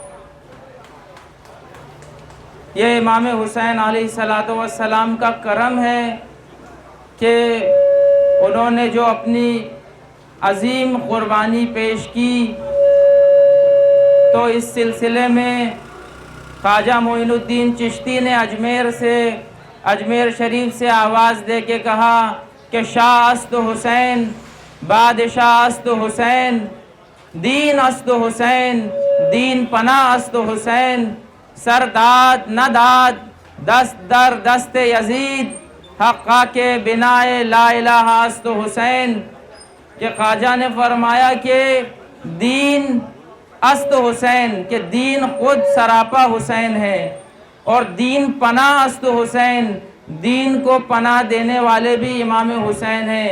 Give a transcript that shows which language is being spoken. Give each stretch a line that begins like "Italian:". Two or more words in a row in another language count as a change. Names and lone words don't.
Urdu: یہ امام حسین علیہ السلام کا کرم ہے کہ انہوں نے جو اپنی عظیم قربانی پیش کی، تو اس سلسلے میں خواجہ معین الدین چشتی نے اجمیر شریف سے آواز دے کے کہا کہ
Persian: شاہ است حسین، بادشاہ است حسین، دین است حسین، دین پناہ است حسین، سر داد نہ داد دست در دست یزید، حقہ کے بنائے لا الہ است حسین۔
Urdu: کہ خواجہ نے فرمایا کہ
Persian: دین است حسین،
Urdu: کہ دین خود سراپا حسین ہے، اور
Persian: دین پناہ است حسین،
Urdu: دین کو پناہ دینے والے بھی امام حسین ہیں۔